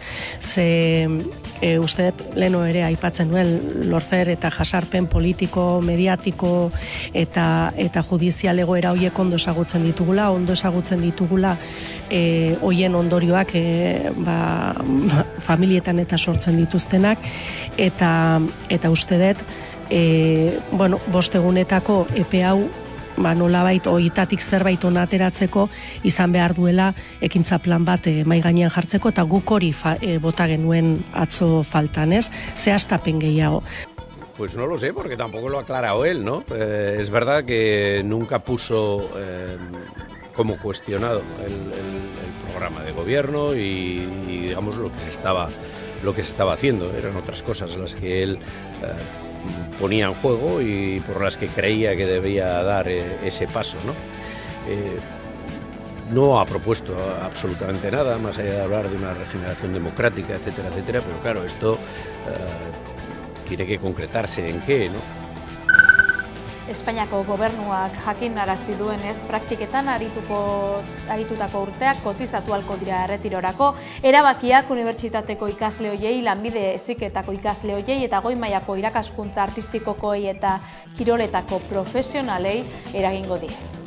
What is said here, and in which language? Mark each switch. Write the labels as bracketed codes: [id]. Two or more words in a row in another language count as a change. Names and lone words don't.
[eu] Ze uste leno ere aipatzen duen lorfer eta jasarpen politiko, mediatiko eta judizial egoera horiek ondo ezagutzen ditugula hoien ondorioak familietan eta sortzen dituztenak, eta uste dut 5 egunetako epe hau nolabait oitatik zerbait ona ateratzeko izan behar duela ekintza plan bat mahai gainean jartzeko, eta guk hori bota genuen atzo faltan, ez? Zehaztapen gehiago. [es] Pues no lo sé, porque tampoco lo ha aclarado él, ¿no? Es verdad que nunca puso como cuestionado el programa de gobierno y digamos lo que se estaba haciendo. Eran otras cosas las que él ponía en juego y por las que creía que debía dar ese paso, ¿no? No ha propuesto absolutamente nada, más allá de hablar de una regeneración democrática, etcétera, etcétera, pero claro, esto tiene que concretarse en qué, ¿no? [eu] Espainiako gobernuak jakinarazi duenez, praktiketan aritutako urteak kotizatu ahalko dira erretirorako, erabakiak unibertsitateko ikasle hoiei, lanbide heziketako ikasle hoiei eta goi mailako irakaskuntza artistikokoei eta kiroletako profesionalei eragingo die.